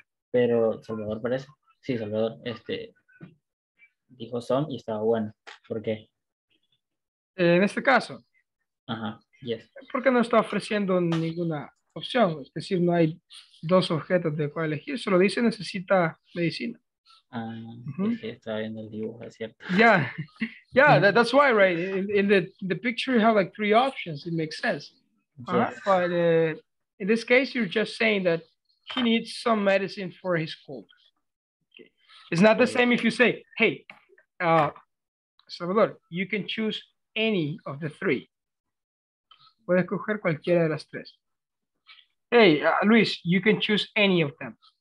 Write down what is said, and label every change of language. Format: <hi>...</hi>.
<es>Pero Salvador parece. Sí, Salvador, dijo some y estaba bueno. ¿Por qué? En este caso. Ajá, yes. Porque no está ofreciendo ninguna opción. Es decir, no hay dos objetos de cuál elegir. Solo dice necesita medicina. Es que estaba viendo el dibujo, es cierto.</es> <en>Yeah, yeah, that's why, right? In the picture, you have like three options. It makes sense. Yes. But in this case, you're just saying that he needs some medicine for his cold. Okay. It's not the same if you say, hey, Salvador, you can choose any of the three.</en> <es>Puedes coger cualquiera de las tres.</es> <en>Hey, Luis, you can choose any of them.</en>